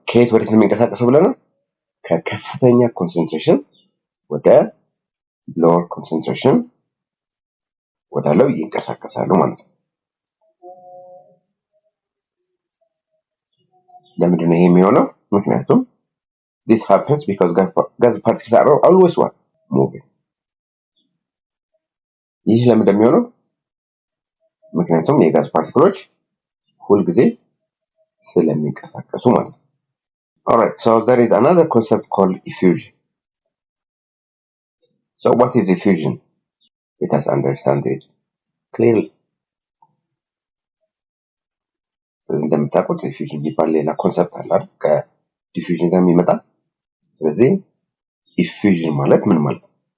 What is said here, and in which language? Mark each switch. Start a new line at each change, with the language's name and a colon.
Amharic: ከየት ወዴት ነው የሚንቀሳቀሰው ብለናል? ከከፍተኛ ኮንሰንትሬሽን ወደ ሎወር ኮንሰንትሬሽን ወዳለው ይንቀሳቀሳሉ ማለት ነው። ለምንድን ነው ይሄ የሚሆነው? ምክንያቱም
English: this happens because gas particles are always what? moving.
Amharic: ይህ ለምን እንደሚሆነው? ምክንያቱም የጋዝ ፓርቲክሎች ሁልጊዜ ስለሚንቀሳቀሱ ማለት ነው።
English: Alright, so there is another concept called effusion. So what is effusion? Let us understand it clearly.
Amharic: ስለዚህ እንደምታውቁት effusion የሚባል ሌላ ኮንሰፕት አለ አይደል? ከዲፊውዥን ጋር የሚመጣ። ስለዚህ effusion ማለት ምን ማለት ነው?